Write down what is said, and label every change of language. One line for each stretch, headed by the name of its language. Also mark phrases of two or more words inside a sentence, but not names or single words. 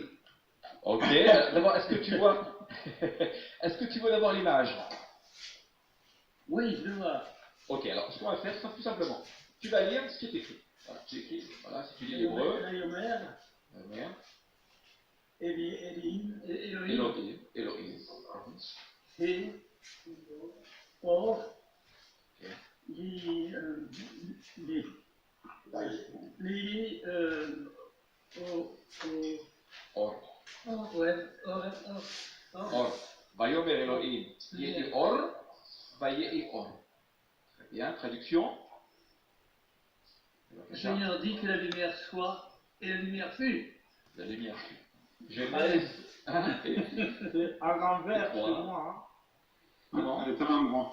French: Ok, d'abord, est-ce que tu vois est-ce que tu vois d'abord l'image? Oui, je le vois. Ok, alors ce qu'on va faire, c'est tout simplement, tu vas lire ce qui est écrit. Voilà, tu écris, voilà, si tu lis l'hébreu.
Hebrew: Elohim. Elohim. Et or, Ok. Or. Or. Vayomer Elohim. Yehi or. Vayehi or.
French: Très bien, traduction. Le Seigneur dit que la lumière soit, et la lumière fut. La lumière fut. Je laisse. À l'envers, c'est moi. Comment? Elle est à l'endroit.